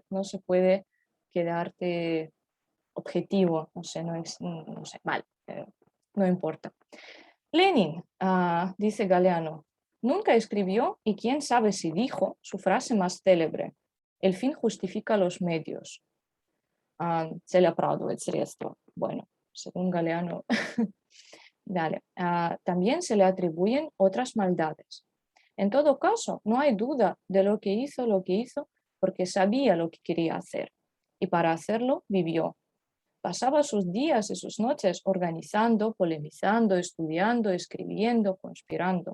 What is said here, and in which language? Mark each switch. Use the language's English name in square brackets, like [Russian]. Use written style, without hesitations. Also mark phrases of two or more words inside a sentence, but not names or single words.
[Spanish] No se puede quedarte objetivo, no sé, no sé, mal, no importa. Lenin, dice Galeano, nunca escribió y quién sabe si dijo su frase más célebre, el fin justifica los medios. [Russian] Цель оправдывает средства. [Spanish] Bueno, según Galeano, dale. También se le atribuyen otras maldades. En todo caso, no hay duda de lo que hizo porque sabía lo que quería hacer y para hacerlo vivió. Pasaba sus días y sus noches organizando, polemizando, estudiando, escribiendo, conspirando.